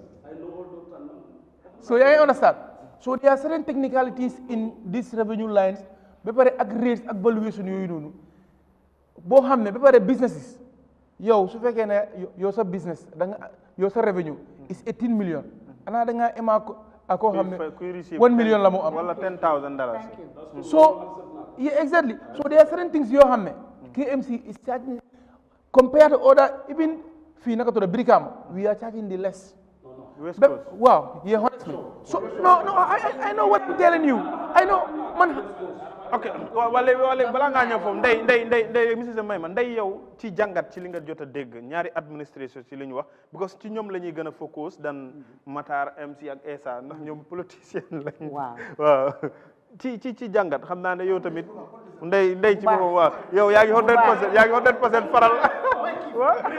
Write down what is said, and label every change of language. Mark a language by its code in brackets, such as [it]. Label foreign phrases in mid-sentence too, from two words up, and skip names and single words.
[wo] so yaa ngi understand [en] so there are certain technicalities in these revenue lines [wo] ba pare ak rates ak valuation yooyu noonu boo xam ne ba pare businesses yow su fekkee ne yow sa business yow sa [en] revenue is 18 million [wo] ana da ngaa ema ak koo xam ne 1 million la mu am wala $10,000 [en] so yeah exactly so there are certain things [wo] yoo xam ne [en] KMC is charging compared to other even [wo] fii naka tudda [en] Brikama we are charging the less West Coast. Wow, yeah, honestly. So no, I know what I'm telling you. I know, man. [wo] ok wala balaa ngaa ñëw foofu ndey monsieur Mayma ndey yow ci jàngat ci li nga jot a dégg ñaari administration ci li ñu wax because ci ñoom la ñuy gën a focus dan Matar MC ak Essa ndax ñoom politicien lañ. waaw ci jàngat xam naa ne yow tamit ndey ci boppam waaw yow yaa ngi 100% faral waaw.